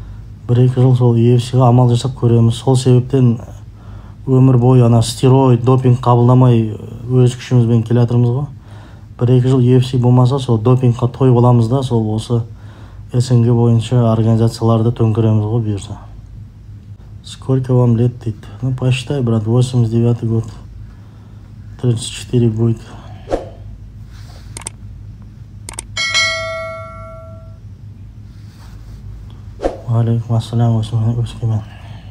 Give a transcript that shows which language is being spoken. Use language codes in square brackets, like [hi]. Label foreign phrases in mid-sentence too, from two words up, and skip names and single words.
[kk] 1-2 1-2 жыл сол UFC-ге амал жасап көреміз. Сол себептен өмір бойы ана стероид, допинг қабылдамай өз күшімізбен келе жатырмыз ғой. 1-2 жыл UFC болмаса, сол допингқа той боламыз да, сол осы СНГ бойынша организацияларды төңкереміз ғой бұйырса. [ru] Сколько вам лет, дейді? Ну, посчитай, брат, 89 год. 34 будет. [ar] عليكم السلام, Өскемен.